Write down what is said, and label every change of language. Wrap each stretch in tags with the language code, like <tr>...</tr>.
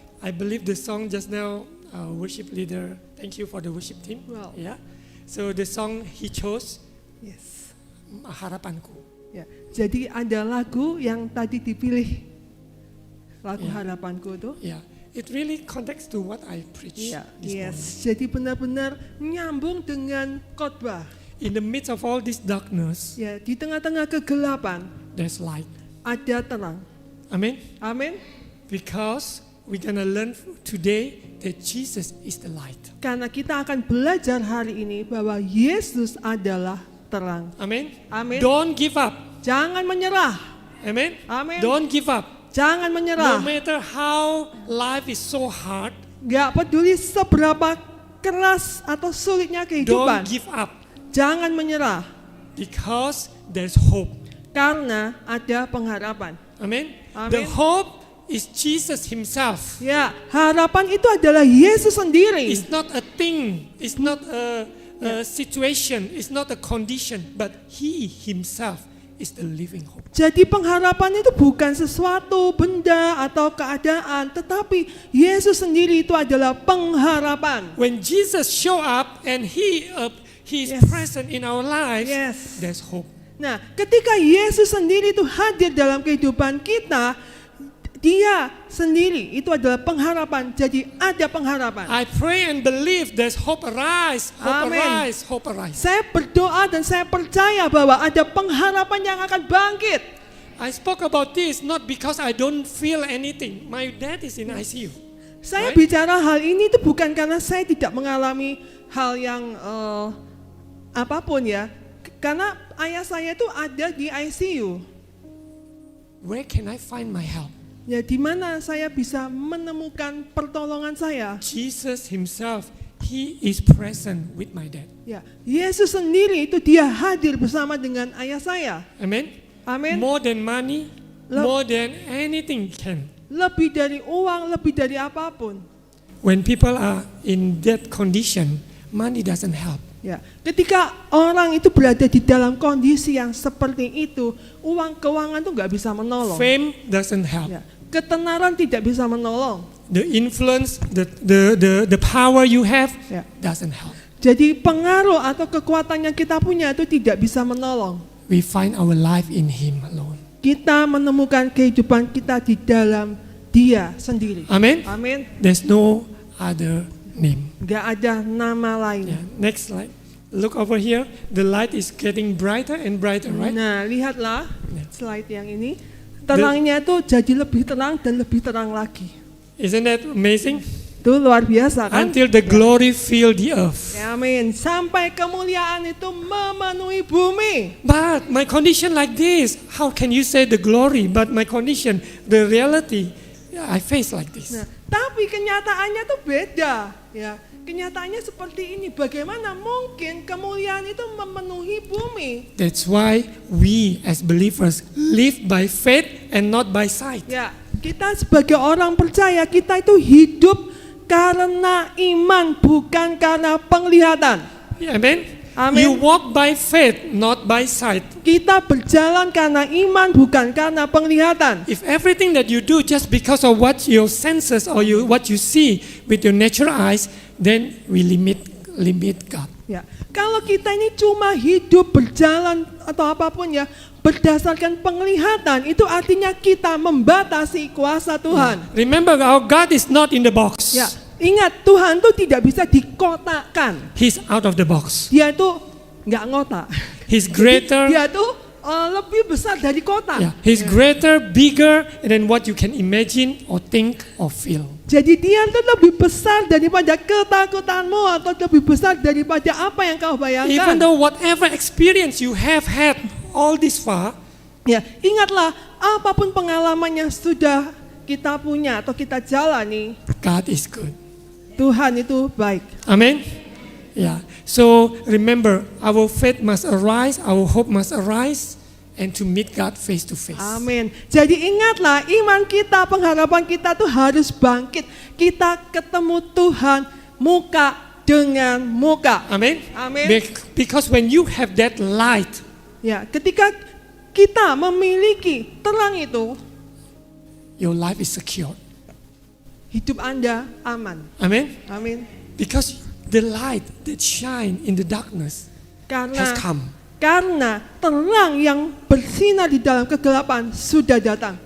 <en>I believe the song just now, worship leader, thank you for the worship team. Wow. Yeah. So the song he chose, Yes.</en> <id>Harapanku. Ya. Jadi ada lagu yang tadi dipilih. Lagu harapanku itu.</id> <en>Yeah. It really connects to what I preach</en> <id>Ya,</id> <en>this morning. yes.</en> <id>Jadi benar-benar nyambung dengan khotbah.</id> <en>In the midst of all this darkness,</en> <id>Ya, di tengah-tengah kegelapan</id> <en>there's light.</en> <id>ada terang.</id> <en>Amen.</en> <id>Amin.</id> <en>Because we're gonna learn today that Jesus is the light.</en> <id>Karena kita akan belajar hari ini bahwa Yesus adalah terang.</id> <en>Amen.</en> <id>Amin.</id> <en>Don't give up.</en> <id>Jangan menyerah.</id> <en>Amen.</en> <id>Amin.</id> <en>Don't give up.</en> <id>Jangan</id> <en>No</en> <id>menyerah.</id> <en>matter how life is so hard,</en> <id>Gak peduli seberapa keras atau sulitnya</id> <en>don't</en> <id>kehidupan.</id> <en>give up.</en> <id>Jangan menyerah.</id> <en>Because there's hope.</en> <id>Karena ada pengharapan.</id> <en>Amen. Amen. The hope is Jesus himself.</en> <id>Ya, harapan itu adalah Yesus sendiri.</id> <en>It's not a thing. It's not a situation. It's not a condition. But he himself is the living hope.</en> <id>Jadi pengharapan itu bukan sesuatu benda atau keadaan, tetapi Yesus sendiri itu adalah pengharapan.</id> <en>When Jesus show up and he is Yes. present in our lives, Yes. there's hope.</en> <id>Nah, ketika Yesus sendiri itu hadir dalam kehidupan kita, Dia sendiri itu adalah pengharapan. Jadi ada pengharapan.</id> <en>I pray and believe there's hope arise, hope Amen. arise, hope arise.</en> <id>Saya berdoa dan saya percaya bahwa ada pengharapan yang akan bangkit.</id> <en>I spoke about this not because I don't feel anything. My dad is in ICU.</en> <id>Saya</id> <en>Right?</en> <id>bicara hal ini itu bukan karena saya tidak mengalami hal yang apapun ya. Karena ayah saya itu ada di ICU.</id> <en>Where can I find my help?</en> <id>Ya, di mana saya bisa menemukan pertolongan saya?</id> <en>Jesus himself, he is present with my dad.</en> <id>Ya, Yesus sendiri itu dia hadir bersama dengan ayah saya.</id> <en>Amen.</en> <id>Amin.</id> <en>More than money, more than anything can.</en> <id>Lebih dari uang, lebih dari apapun.</id> <en>When people are in that condition, money doesn't help.</en> <id>Ya, ketika orang itu berada di dalam kondisi yang seperti itu, keuangan itu nggak bisa menolong.</id> <en>Fame doesn't help.</en> <id>Ya, ketenaran tidak bisa menolong.</id> <en>The influence, the power you have</en> <id>Ya.</id> <en>doesn't help.</en> <id>Jadi pengaruh atau kekuatan yang kita punya itu tidak bisa menolong.</id> <en>We find our life in him alone.</en> <id>Kita menemukan kehidupan kita di dalam Dia sendiri.</id> <en>Amen.</en> <id>Amin.</id> <en>There's no other name.</en> <id>Nggak ada nama lain.</id> <en>Yeah. Next slide. Look over here. The light is getting brighter and brighter, right?</en> <id>Nah, lihatlah Ya. slide yang ini. Terangnya itu jadi lebih terang dan lebih terang lagi.</id> <en>Isn't that amazing?</en> <id>Itu luar biasa kan?</id> <en>Until the glory fill the earth.</en> <id>Ya, amin. Sampai kemuliaan itu memenuhi bumi.</id> <en>But my condition like this, how can you say the glory? But my condition, the reality, I face like this.</en> <id>Nah, tapi kenyataannya tuh beda. Ya, kenyataannya seperti ini. Bagaimana mungkin kemuliaan itu memenuhi bumi?</id> <en>That's why we as believers live by faith and not by sight.</en> <id>Ya, kita sebagai orang percaya kita itu hidup karena iman bukan karena penglihatan.</id> <en>Yeah, amen.</en> <id>Amin.</id> <en>You walk by faith, not by sight.</en> <id>Kita berjalan karena iman, bukan karena penglihatan.</id> <en>If everything that you do just because of what your senses or what you see with your natural eyes, then we limit God.</en> <id>Ya, kalau kita ini cuma hidup berjalan atau apapun ya berdasarkan penglihatan, itu artinya kita membatasi kuasa Tuhan.</id> <en>Remember, our God is not in the box.</en> <id>Ya, ingat Tuhan tuh tidak bisa dikotakkan.</id> <en>He's out of the box.</en> <id>Dia itu nggak ngotak.</id> <en>He's greater.</en> <id>Dia tuh lebih besar dari kotak.</id> <en>Yeah, he's greater, bigger than what you can imagine or think or feel.</en> <id>Jadi dia itu lebih besar daripada ketakutanmu atau lebih besar daripada apa yang kau bayangkan.</id> <en>Even though whatever experience you have had all this far,</en> <id>ya, ingatlah apapun pengalaman yang sudah kita punya atau kita jalani,</id> <en>God is good.</en> <id>Tuhan itu baik.</id> <en>Amen. Yeah. So remember, our faith must arise, our hope must arise, and to meet God face to face.</en> <id>Amin. Jadi ingatlah iman kita, pengharapan kita tuh harus bangkit. Kita ketemu Tuhan muka dengan muka.</id> <en>Amen.</en> <id>Amin.</id> <en>Because when you have that light,</en> <id>Ya, ketika kita memiliki terang itu,</id> <en>your life is secure.</en> <id>hidup Anda aman.</id> <en>Amen.</en> <id>Amin.</id> <en>Because the light that shine in the darkness has come.</en> <id>Karena terang yang bersinar di dalam kegelapan sudah datang.</id>